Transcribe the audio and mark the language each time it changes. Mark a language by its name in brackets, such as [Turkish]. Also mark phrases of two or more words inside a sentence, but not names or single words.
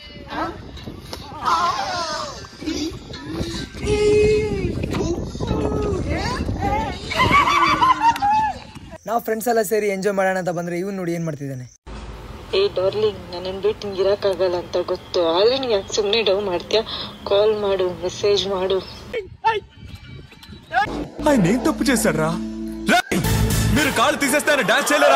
[Kannada] ನಾವು ಫ್ರೆಂಡ್ಸ್ ಎಲ್ಲ ಸೇರಿ ಎಂಜಾಯ್ ಮಾಡೋಣ ಅಂತ ಬಂದ್ರೆ ಇವ್ನು ನೋಡಿ ಏನ್ ಮಾಡ್ತಿದ್ದಾನೆ. ಡಾರ್ಲಿಂಗ್, ನನ್ನ ಬಿಟ್ಟು ನಿಂಗೆ ಇರಕ್ಕಾಗಲ್ಲ ಅಂತ ಗೊತ್ತು. ಆದ್ರೆ ನೀನು ಯಾಕೆ ಸುಮ್ಮನೆ ಡೌ ಮಾಡ್ತೀಯಾ? ಕಾಲ್ ಮಾಡು, ಮೆಸೇಜ್ ಮಾಡು. [Telugu] ఆయన తప్పు చేశాడ్రా? మీరు కాళ్ళు తీసేస్తారని డాన్స్ చేయలేరా?